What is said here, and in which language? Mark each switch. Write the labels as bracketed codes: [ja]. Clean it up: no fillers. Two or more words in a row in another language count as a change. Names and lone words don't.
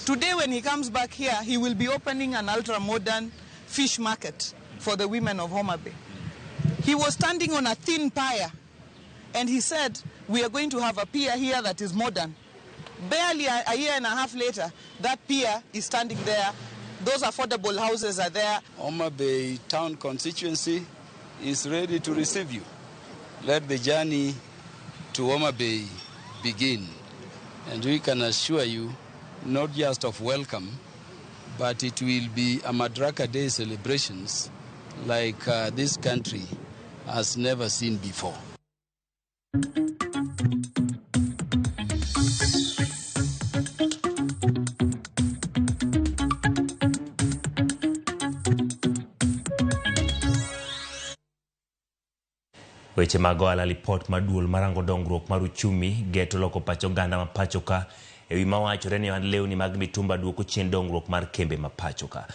[en] Today when he comes back here, he will be opening an ultra-modern fish market for the women of Homa Bay. He was standing on a thin pier, and he said, we are going to have a pier here that is modern. Barely a year and a half later, that pier is standing there. Those affordable houses are there. Homa Bay town constituency is ready to receive you. Let the journey to Homa Bay begin. And we can assure you, not just of welcome, but it will be a Madaraka Day celebrations like this country has never seen before. [luo] Weche mag ohala lipot maduol marango dongruok mar uchumi geto loko pacho ganda ma pacho ka ewi mawachore ni lewni mag mitumba duoko chien dongruok mar kembe ma pacho ka.